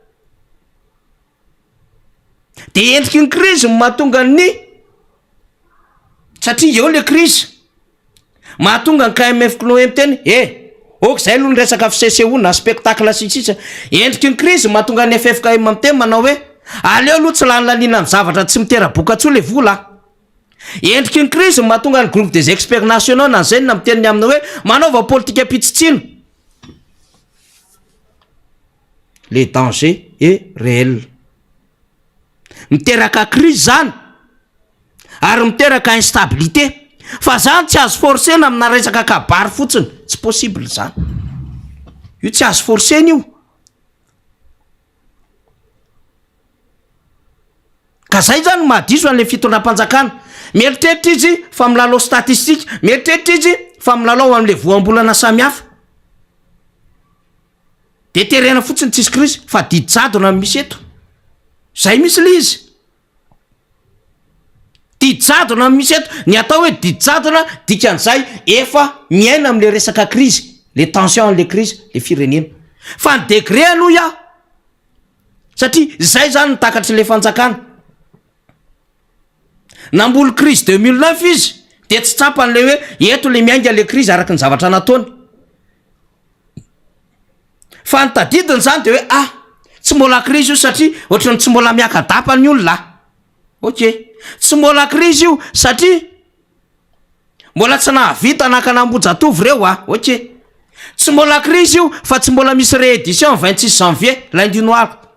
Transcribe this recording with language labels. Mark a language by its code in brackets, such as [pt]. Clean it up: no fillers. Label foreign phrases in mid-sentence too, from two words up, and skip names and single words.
[mg] de endriky ny crise mahatonga ny satria eo le crise mahatonga ny KMF knoe miteny ok zay aloha ny resaka FCCO na spectacle sisisa endriky ny crise mahatonga ny FFKM miteny manao hoe aleo aloha tsy lanilaniana amin'ny zavatra tsy mitera-boka tso le vola endriky ny crise mahatonga ny [fr] groupe des experts nationaux [mg] na zay na miteniny amina hoe manaova politika pitsitsino [fr] le danger est réel [mg] miteraka crise zany ary miteraka instabilité fa zany tsy azo forcena amina resaka kabary fotsiny tsy possible zany io tsy azo forcena io ka zay zany mahadiso an'le fitondram-panjakana mieritreritra izy fa milalao statistique mieritreritra izy fa milalao am'le voambolana samihafa de terena fotsiny tsisy crise fa didijadona misy eto zay misy le izy didijadona misy eto ny atao hoe didijadona dikan'izay efa miaina am'le resaka crise le tension le crise le firenena fa ny degré aloha ia satria zay zany nitakatry le fanjakana namboly crise 2009 izy de tsy tsapany le hoe eto le miainga le crise araky ny zavatra nataony fa nytadidiny zany de hoe tsy mbola crise io satria ohatrany tsy mbola miakadapa ny olona ok tsy mbola crise io satria mbola tsy nahavita nakanambojatovy reo ok tsy mbola crise io fa tsy mbola misy [fr] réédition 26 janvier lundi noir